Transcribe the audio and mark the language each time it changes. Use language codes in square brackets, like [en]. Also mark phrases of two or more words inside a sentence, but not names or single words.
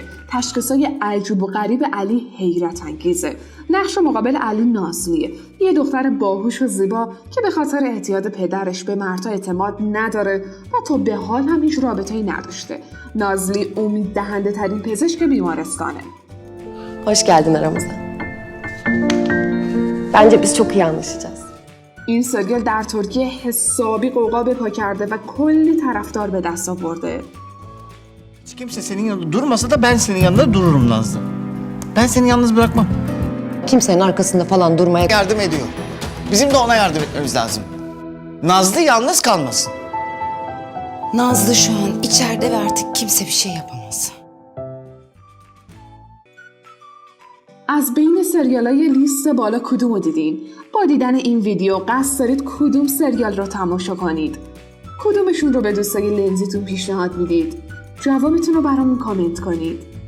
[fa] تشخیصای عجیب و غریب علی حیرت انگیزه. نقش مقابل علی نازلیه، یه دختر باهوش و زیبا که به خاطر اعتیاد پدرش به مردها اعتماد نداره و تا به حال هم هیچ رابطه‌ای نداشته. نازلی امید دهنده ترین پزشک بیمارستانه. [tr] Hoş geldin aramıza. Bence biz çok iyi anlaşacağız. [fa] این سریال در ترکیه حسابی قوقا به پا کرده و کلی طرفدار به دست آورده. [tr] Hiç kimse senin yanında durmasa da ben senin yanında dururum Nazlı. Ben seni yalnız bırakmam. Kimsenin arkasında falan durmaya... Yardım ediyor. Bizim de ona yardım etmemiz lazım. Nazlı yalnız kalmasın. Nazlı şu an içeride ve artık kimse bir şey yapamaz. [fa] از بین سریالای لیست بالا کدومو دیدین؟ با دیدن این ویدیو قصد دارید کدوم سریال رو تماشا کنید؟ کدومشون رو به دوستای لنزیتون پیشنهاد میدید؟ جوابتون رو برامون کامنت کنید.